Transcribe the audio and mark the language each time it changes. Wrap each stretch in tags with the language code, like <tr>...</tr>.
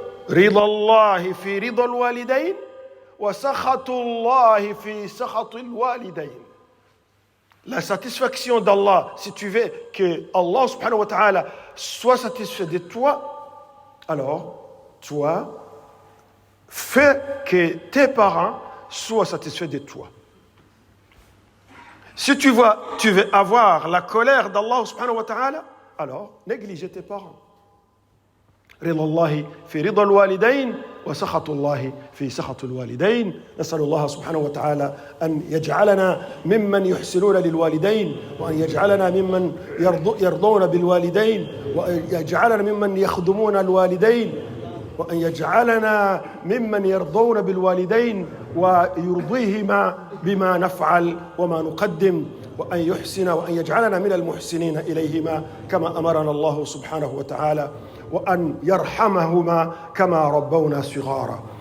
<ar>رضا الله في رضا الوالدين وسخط الله في سخط الوالدين.</ar> <fr>La satisfaction d'Allah, si tu veux que Allah subhanahu wa ta'ala soit satisfait de toi, alors toi, fais que tes parents soient satisfaits de toi. Si tu veux avoir la colère d'Allah subhanahu wa ta'ala, alors néglige tes parents.</fr> <ar>رضا الله في رضا الوالدين وسخط الله في سخط الوالدين. نسأل الله سبحانه وتعالى أن يجعلنا ممن يحسنون للوالدين، وأن يجعلنا ممن يرضون بالوالدين، وأن يجعلنا ممن يخدمون الوالدين، وأن يجعلنا ممن يرضون بالوالدين ويرضيهما بما نفعل وما نقدم، وأن يحسن وأن يجعلنا من المحسنين إليهما كما أمرنا الله سبحانه وتعالى، وأن يرحمهما كما ربونا صغارا.</ar>